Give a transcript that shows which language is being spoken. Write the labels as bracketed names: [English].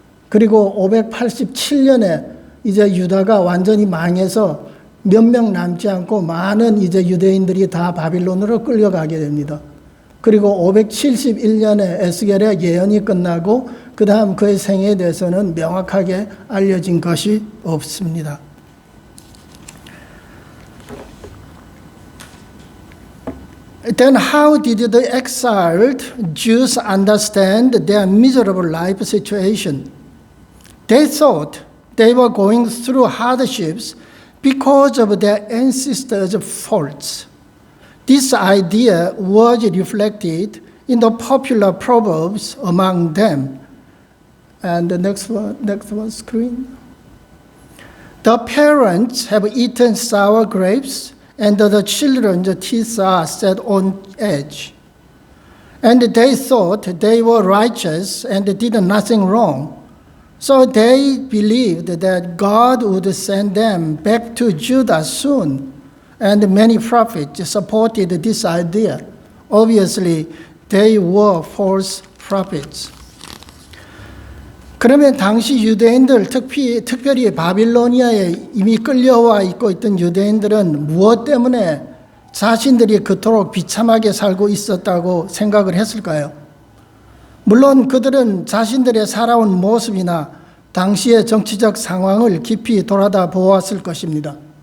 [Korean] 그리고 587년에 이제 유다가 완전히 망해서 몇 명 남지 않고 많은 이제 유대인들이 다 바빌론으로 끌려가게 됩니다. 그리고 571년에 에스겔의 예언이 끝나고 그 다음 그의 생애에 대해서는 명확하게 알려진 것이 없습니다. [English] Then how did the exiled Jews understand their miserable life situation? They thought they were going through hardships because of their ancestors' faults. This idea was reflected in the popular proverbs among them. And the next one screen. The parents have eaten sour grapes, and the children's teeth are set on edge. And they thought they were righteous and did nothing wrong. So they believed that God would send them back to Judah soon. And many prophets supported this idea. Obviously, they were false prophets. [Korean] 그러면 당시 유대인들, 특별히 바빌로니아에 이미 끌려와 있던 유대인들은 무엇 때문에 자신들이 그토록 비참하게 살고 있었다고 생각을 했을까요? 물론 그들은 자신들의 살아온 모습이나 당시의 정치적 상황을 깊이 돌아다 보았을 것입니다.